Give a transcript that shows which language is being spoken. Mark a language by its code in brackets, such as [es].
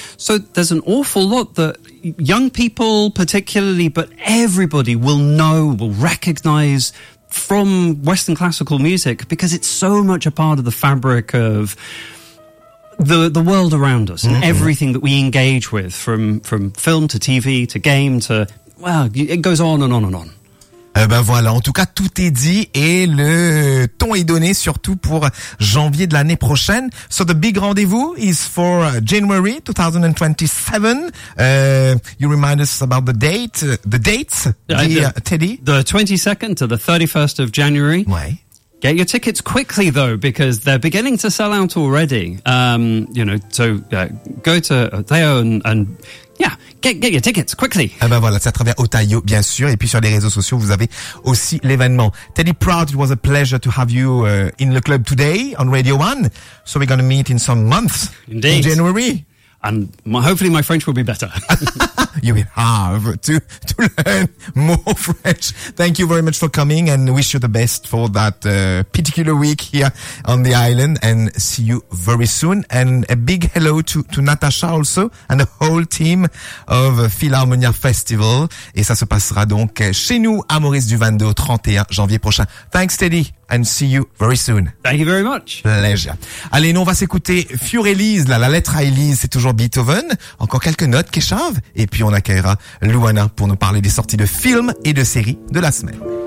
[en] So there's an awful lot that young people particularly, but everybody will know, will recognize from Western classical music because it's so much a part of the fabric of the world around us and everything that we engage with from film to TV to game to, well, it goes on and on and on. [fr] Ben voilà, en tout cas tout est dit et le ton est donné surtout pour janvier de l'année prochaine. [en] So the big rendezvous is for January 2027. You remind us about the date, the dates, Teddy. The 22nd to the 31st of January. [fr] Ouais. [en] Get your tickets quickly though because they're beginning to sell out already. You know, so go to Theo and yeah, get your tickets quickly. [fr] Ah ben voilà, c'est à travers Otayo, bien sûr. Et puis sur les réseaux sociaux, vous avez aussi l'événement. [en] Teddy Proud, it was a pleasure to have you in the club today on Radio 1. So we're going to meet in some months. Indeed. In January. And hopefully my French will be better. You will have to learn more French. Thank you very much for coming and wish you the best for that particular week here on the island and see you very soon. And a big hello to Natasha also and the whole team of Philharmonia Festival. [fr] Et ça se passera donc chez nous à Maurice du 22 au 31 janvier prochain. [en] Thanks, Teddy. And see you very soon. Thank you very much. Pleasure. [fr] Allez, nous, on va s'écouter Fiorelise, la lettre à Élise, c'est toujours Beethoven. Encore quelques notes, Keshav. Et puis, on accueillera Luana pour nous parler des sorties de films et de séries de la semaine.